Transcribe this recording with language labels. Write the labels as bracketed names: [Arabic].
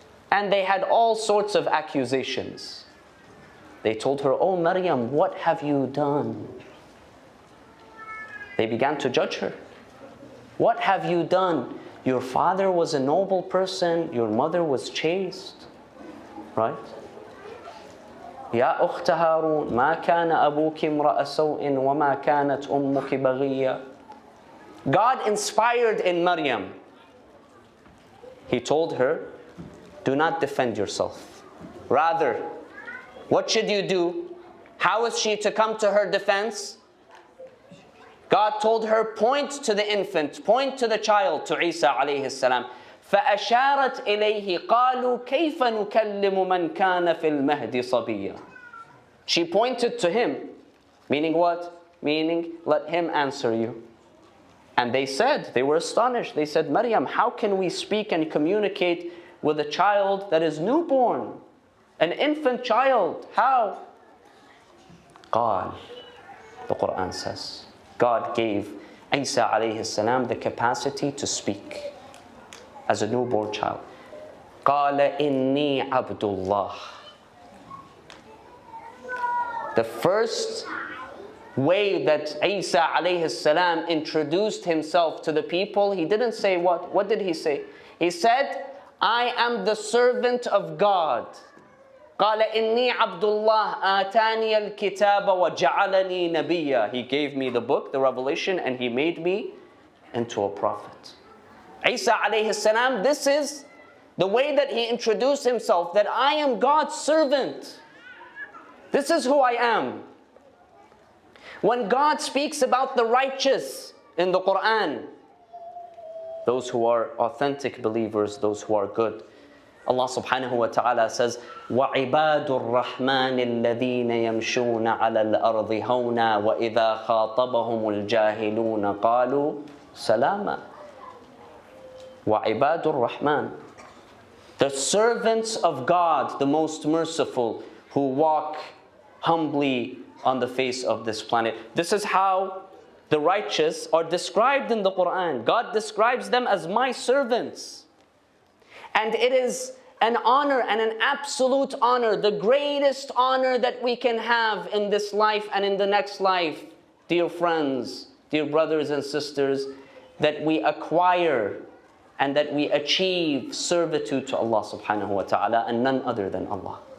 [English] And they had all sorts of accusations. They told her, oh Maryam, what have you done? They began to judge her. What have you done? Your father was a noble person, your mother was chaste, right? [Arabic] يا أخت هارون ما كان أبوك امرأ سوء وما كانت أمك بغية. [English] God inspired in Maryam. He told her, do not defend yourself. Rather, what should you do? How is she to come to her defense? God told her, point to the infant, point to the child, to Isa alayhi salam. [Arabic] فأشارت إليه قالوا كيف نكلم من كان في المهد صبيا. [English] She pointed to him, meaning what? Meaning, let him answer you. And they said, they were astonished. They said, Maryam, how can we speak and communicate with a child that is newborn? An infant child, how? قال, the Quran says, God gave Isa alayhi salam the capacity to speak as a newborn child. [Arabic] قال إني عبد الله. [English] The first way that Isa alayhi salam introduced himself to the people, he didn't say what? What did he say? He said, I am the servant of God. [Arabic] قال إني عبد الله آتاني الكتاب وجعلني نبيا. [English] He gave me the book, the revelation, and he made me into a prophet. Isa alayhi salam, this is the way that he introduced himself, that I am God's servant. This is who I am. When God speaks about the righteous in the Quran, those who are authentic believers, those who are good, Allah subhanahu wa ta'ala says, [Arabic] وَعِبَادُ الرَّحْمَنِ الَّذِينَ يَمْشُونَ عَلَى الْأَرْضِ هَوْنًا وَإِذَا خَاطَبَهُمُ الْجَاهِلُونَ قَالُوا سَلَامًا. [English] وَعِبَادُ الرَّحْمَنِ, the servants of God, the most merciful, who walk humbly on the face of this planet. This is how the righteous are described in the Quran. God describes them as my servants. And it is an honor and an absolute honor, the greatest honor that we can have in this life and in the next life, dear friends, dear brothers and sisters, that we acquire and that we achieve servitude to Allah subhanahu wa ta'ala and none other than Allah.